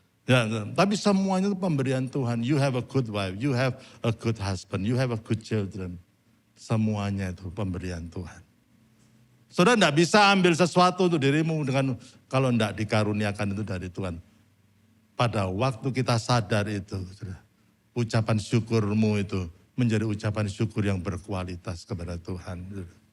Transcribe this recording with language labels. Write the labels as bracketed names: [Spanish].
[Indonesian] Ya, tapi semuanya itu pemberian Tuhan. [English] You have a good wife, you have a good husband, you have a good children. [Indonesian] Semuanya itu pemberian Tuhan. Saudara enggak bisa ambil sesuatu untuk dirimu dengan kalau enggak dikaruniakan itu dari Tuhan. Pada waktu kita sadar itu, saudara, ucapan syukurmu itu menjadi ucapan syukur yang berkualitas kepada Tuhan.